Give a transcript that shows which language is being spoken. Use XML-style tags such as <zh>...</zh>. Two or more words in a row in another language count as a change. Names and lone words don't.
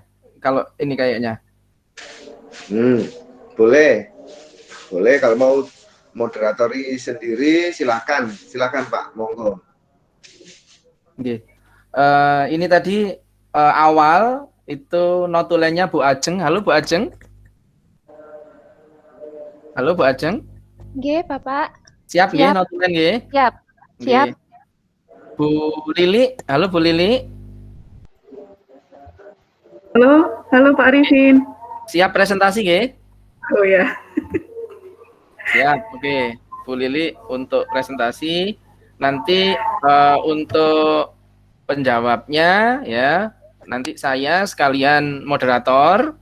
<id>Kalau ini kayaknya. Boleh. Boleh kalau mau moderatori sendiri silakan Pak, monggo. Oke. Ini tadi awal itu notulennya Bu Ajeng. Halo Bu Ajeng. Halo Bu Ajeng. Nggih, Bapak. Siap nggih notulen nggih? Siap. Siap. Bu Lili. Halo Bu Lili. Halo Pak Arifin. Siap presentasi nggih? Oh ya. Siap. Oke. Bu Lili untuk presentasi. Nanti untuk penjawabnya ya, nanti saya sekalian moderator.</id>